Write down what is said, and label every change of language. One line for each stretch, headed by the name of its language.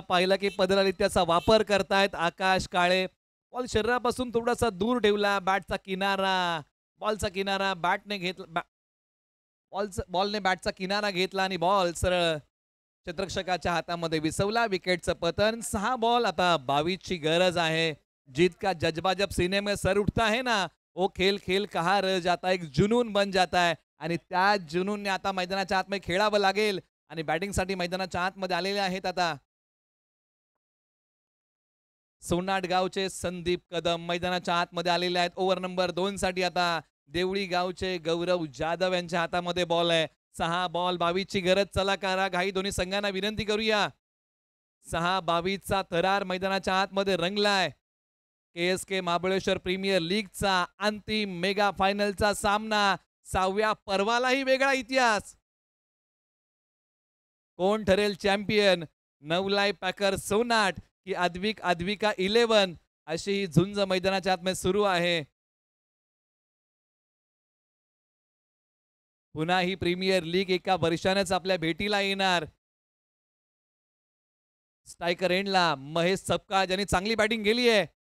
Marathi: पाहिलं की पदरालित्याचा वापर करतायत आकाश काळे. बॉल शरीरापासून थोडासा दूर ठेवला, बॅटचा किनारा, बॉलचा किनारा बॅटने घेतला, बॉलने बॅटचा किनारा घेतला आणि बॉल सरळ क्षेत्ररक्षकाच्या हातामध्ये विसवला. विकेटचं पतन. 6 बॉल आता 22 ची गरज आहे.
Hindi: जीत का जज्बा जब सीने में सर उठता है ना, वो खेल खेल कहाँ रह जाता, एक जुनून बन जाता है.
Marathi: आणि त्या जुनूनने आता मैदानाच्या आतमध्ये खेळावं लागेल. आणि बॅटिंग साठी मैदानाच्या आतमध्ये आलेले आहेत आता सोनाट गावचे संदीप कदम मैदानाच्या आतमध्ये आलेले आहेत. ओव्हर नंबर 2 साठी आता देवळी गावचे गौरव जाधव यांच्या हातामध्ये बॉल आहे. 6 बॉल 22 ची गरज. चला करा घाई, दोन्ही संघांना विनंती करूया. 6-22 चा थरार मैदानाच्या आतमध्ये रंगलाय. KSK महाबळेश्वर प्रीमियर लीगचा अंतिम मेगा फायनलचा सामना. 6व्या पर्वालाही वेगळा इतिहास. कोण ठरेल चॅम्पियन? नवलाई पॅकर सोनाट की आद्विका 11? अशी ही झुंज मैदानाच्या आतमध्ये सुरू आहे. पुन्हा ही प्रीमियर लीग एका वर्षानेच आपल्या भेटीला येणार. स्ट्रायकर एंडला महेश सपकाळ ज्यांनी चांगली बॅटिंग केली आहे.